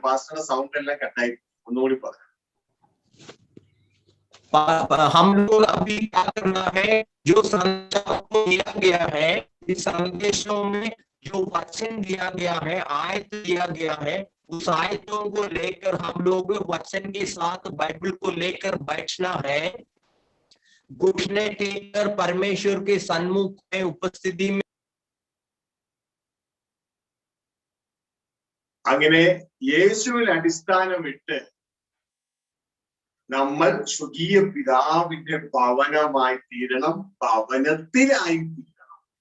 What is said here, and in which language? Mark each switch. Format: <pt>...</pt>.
<ml>പാസ്റ്ററുടെ sound എല്ലാം കട്ടായി, ഒന്നുകൂടി പറഞ്ഞു.</ml> <hi>हम लोग अभी क्या करना है, जो संदेश को दिया गया है, इस संदेशों में जो वचन दिया गया है, आयत दिया गया है, उस आयतों को लेकर हम लोग वचन के साथ बाइबल को लेकर बैठना है। घुटने टेककर परमेश्वर के सन्मुख में उपस्थिति में</hi> <ml>അങ്ങനെ യേശുവിൽ അടിസ്ഥാനമിട്ട് നമ്മൾ സ്വർഗീയ പിതാവിന്റെ ഭവനമായി തീരണം, ഭവനത്തിലായി തീരണം.</ml>